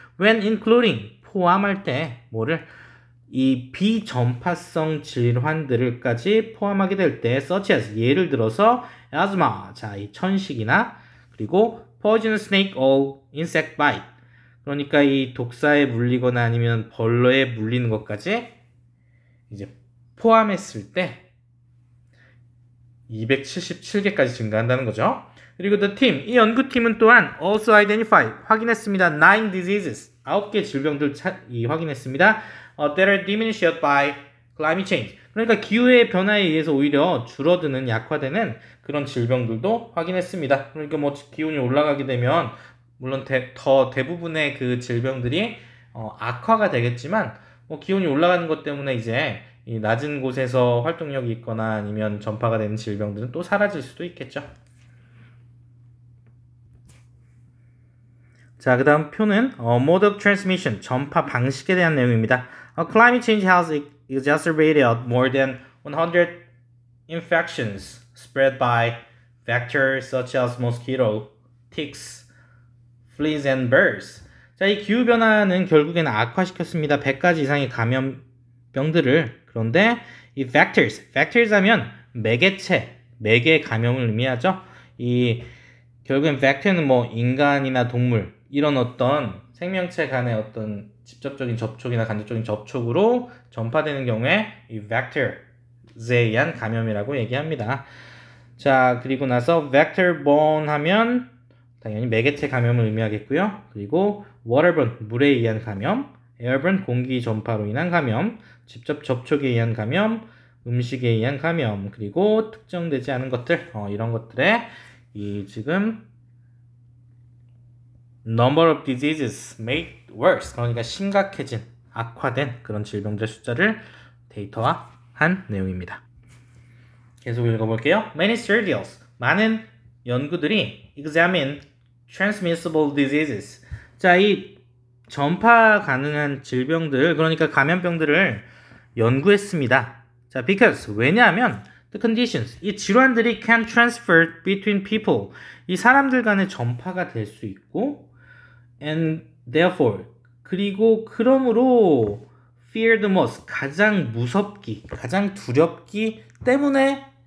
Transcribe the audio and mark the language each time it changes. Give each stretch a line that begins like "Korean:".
English: when including,
Korean: 포함할 때 뭐를? 이 비전파성 질환들까지 포함하게 될 때,
English: such as,
Korean: 예를 들어서 asthma, 자, 이 천식이나, 그리고
English: poisonous snake or insect bite,
Korean: 그러니까 이 독사에 물리거나 아니면 벌레에 물리는 것까지 이제 포함했을 때 277개까지 증가한다는 거죠. 그리고
English: the team,
Korean: 이 연구팀은 또한
English: also identify,
Korean: 확인했습니다.
English: 9 diseases,
Korean: 9개 질병들 확인했습니다.
English: that are diminished by climate change.
Korean: 그러니까 기후의 변화에 의해서 오히려 줄어드는, 약화되는 그런 질병들도 확인했습니다. 그러니까 뭐 기온이 올라가게 되면 물론 대부분의 그 질병들이 악화가 되겠지만, 뭐 기온이 올라가는 것 때문에 이제 이 낮은 곳에서 활동력이 있거나 아니면 전파가 되는 질병들은 또 사라질 수도 있겠죠. 자, 그 다음 표는
English: mode of transmission,
Korean: 전파 방식에 대한 내용입니다.
English: Climate change has exacerbated more than 100 infections spread by vectors such as mosquito, ticks, fleas and birds.
Korean: 자, 이 기후변화는 결국에는 악화시켰습니다. 100가지 이상의 감염병들을. 그런데 이 vectors 하면 매개체, 매개 감염을 의미하죠. 이 결국엔 vector는 뭐 인간이나 동물, 이런 어떤 생명체 간의 어떤 직접적인 접촉이나 간접적인 접촉으로 전파되는 경우에 이 vectors에 의한 감염이라고 얘기합니다. 자, 그리고 나서 vector-borne 하면 당연히 매개체 감염을 의미하겠고요. 그리고 waterborne, 물에 의한 감염, airborne, 공기 전파로 인한 감염, 직접 접촉에 의한 감염, 음식에 의한 감염, 그리고 특정되지 않은 것들, 이런 것들에 이 지금
English: number of diseases made worse,
Korean: 그러니까 심각해진, 악화된 그런 질병들의 숫자를 데이터화한 내용입니다. 계속 읽어볼게요.
English: Many studies,
Korean: 많은 연구들이
English: examine transmissible diseases.
Korean: 자, 이 전파 가능한 질병들, 그러니까 감염병들을 연구했습니다. 자,
English: because,
Korean: 왜냐하면
English: the conditions,
Korean: 이 질환들이
English: can transfer between people,
Korean: 이 사람들 간의 전파가 될 수 있고,
English: and therefore,
Korean: 그리고 그러므로
English: fear the most,
Korean: 가장 무섭기, 가장 두렵기 때문에